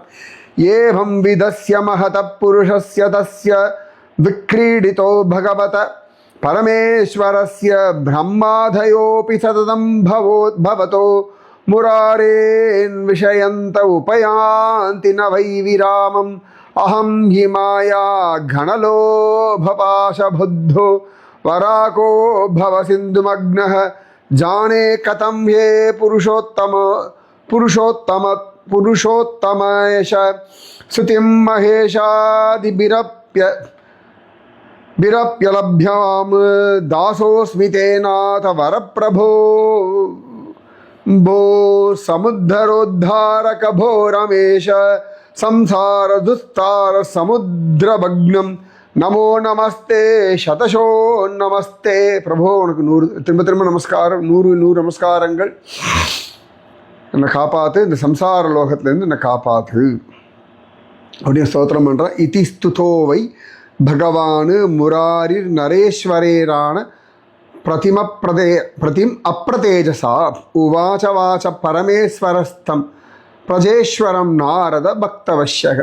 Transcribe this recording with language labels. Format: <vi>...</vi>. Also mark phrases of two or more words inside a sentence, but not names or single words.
<sa>एवं विधस्य महतः पुरुषस्य तस्य विक्रीडितो भगवतः परमेश्वरस्य ब्रह्मादयोऽपि सततं भवतो मुरारेर् विषयन्त उपयान्ति न वै विरामम् अहं हि माया गणलोभपाशबद्धो वराको भव सिंधुमग्नः जाने कथं ये पुरुषोत्तमयश स्तुतिं महेशादिभिरप्यलभ्यां दासोऽस्मि ते नाथ वरप्रभो भो समुद्धरोद्धारक भो रमेश संसार दुस्तार समुद्रभग्नं नमो नमस्ते शतशो नमस्ते.</sa> <ta>பிரபோ உனக்கு 100 திரும்ப திரும்ப நமஸ்காரம், 100 நமஸ்காரங்கள். என்னை காப்பாற்று, இந்த சம்சார லோகத்திலேருந்து என்னை காப்பாற்று அப்படின்னு ஸ்தோத்திரம் பண்ணுறான்.</ta> <sa>इति स्तुतोवै भगवान् मुरारिर् नरेश्वरेरान प्रतिम् अप्रतेजसा उवाच वाच परमेश्वरस्तम् प्रजेश्वरम् नारद भक्तवश्यक.</sa>